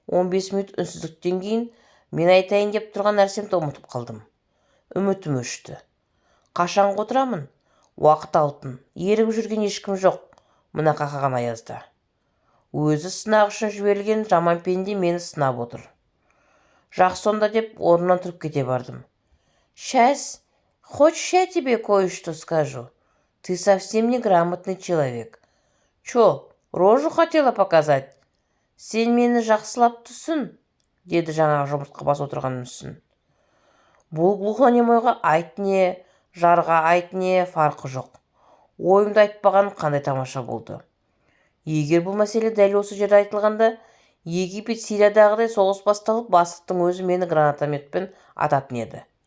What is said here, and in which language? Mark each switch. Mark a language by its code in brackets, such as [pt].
[kk] 15 минут үнсіздіктен кейін мен айтайын деп тұрған нәрсемді ұмытып қалдым. Үмітім өшті. Қашан отырамын? Уақыт алтын. Ерігіп жүрген ешкім жоқ мына қақаған аязда. Өзі сынақ үшін жіберілген жаман пенде мені сынап отыр. Жақсы сонда деп орнымнан тұрып кете бардым. [ru] Сейчас, хочешь я тебе кое-что скажу? Ты совсем неграмотный человек. Чё, рожу хотела показать? [kk] Сен мені жақсылап түсін, деді жаңағы жұмыртқа бас отырған мүсін. Бұл глухонемойға айт не, жарға айт не фарқы жоқ. Ойымды айтпаған қандай тамаша болды. Егер бұл мәселе дәл осы жерде айтылғанда, Египет Сириядағыдай соғыс басталып, бастықтың өзі мені гранатометпен ататын еді.